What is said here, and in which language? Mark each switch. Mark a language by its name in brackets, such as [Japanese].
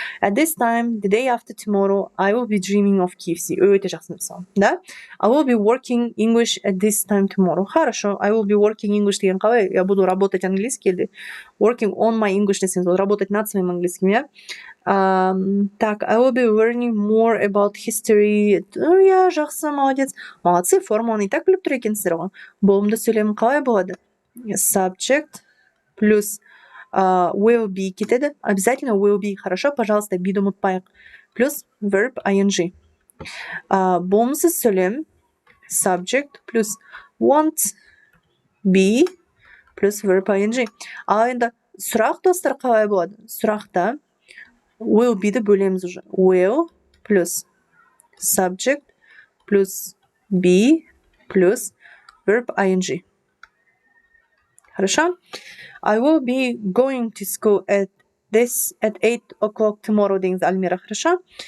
[English] At this time, the day after tomorrow, I will be dreaming of KFC. [Kazakh] Өте жақсы мысалы, да? [English] I will be working English at this time tomorrow. [Russian] Хорошо, [English] I will be working English деген қалай? [Russian] Я буду работать английский или [English] working on my English [Kazakh] десеңіз, [Russian] работать над своим английским, иә? Так, [English] I will be learning more about history. [Kazakh] Я жақсы, [Russian] молодец. Молодцы, [Kazakh] формуланы [Russian] и так [Kazakh] біліп тұр екенсіздер ғой. Болымды сөйлем қалай болады? Subject плюс will be кетеді. [Russian] Обязательно will be, хорошо? Пожалуйста, [Kazakh] be-ді ұмытпайық. Плюс verb ing. Болымсыз сөйлем subject плюс want be плюс verb ing. Ал енді сұрақ, достар, қалай болады? Сұрақта will be-ді бөлеміз [Russian] уже. [English] Will плюс subject плюс be плюс verb ing. [Russian] Хорошо? [English] I will be going to school at 8 o'clock tomorrow деген Альмира, [Russian] хорошо?